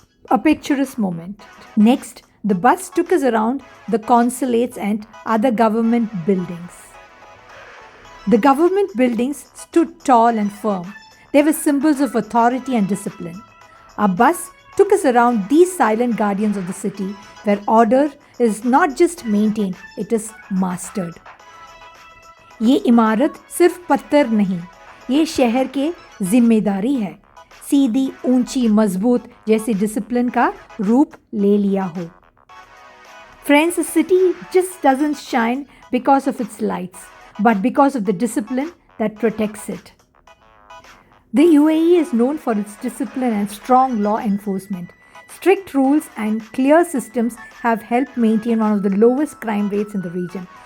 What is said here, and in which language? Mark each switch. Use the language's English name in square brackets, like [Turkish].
[English] A picturesque moment. Next, the bus took us around the consulates and other government buildings. The government buildings stood tall and firm. They were symbols of authority and discipline. Our bus took us around these silent guardians of the city where order is not just maintained, it is mastered. [Hindi] ये इमारत सिर्फ पत्थर नहीं, ये शहर के जिम्मेदारी है. सीधी, ऊंची, मजबूत जैसे डिसिप्लिन का रूप ले लिया हो. [English] Friends, a city just doesn't shine because of its lights, but because of the discipline that protects it. The UAE is known for its discipline and strong law enforcement. Strict rules and clear systems have helped maintain one of the lowest crime rates in the region.